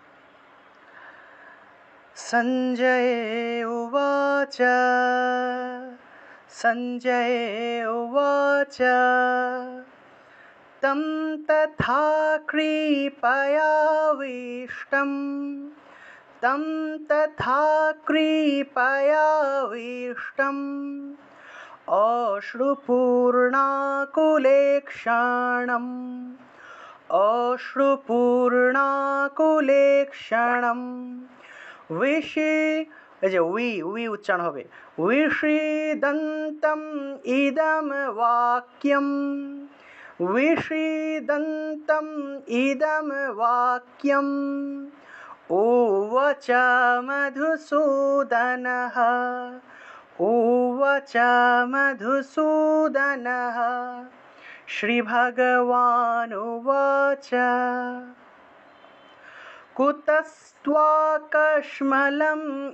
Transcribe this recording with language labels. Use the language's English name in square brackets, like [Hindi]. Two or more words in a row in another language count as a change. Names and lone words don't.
[Sanskrit] সঞ্জয় উবাচ সঞ্জয় উবাচ তম তথা কৃপয়াবিষ্টম तं तथा कृपयाविष्टम् অশ্রুপূর্ণাকুলেক্ষণম [Bangla] এই যে উই উচ্চারণ হবে, [Sanskrit] विषीदन्तम् इदं वाक्यम् उवाच मधुसूदनः श्रीभगवानुवाच कुतस्त्वाकश्मलम्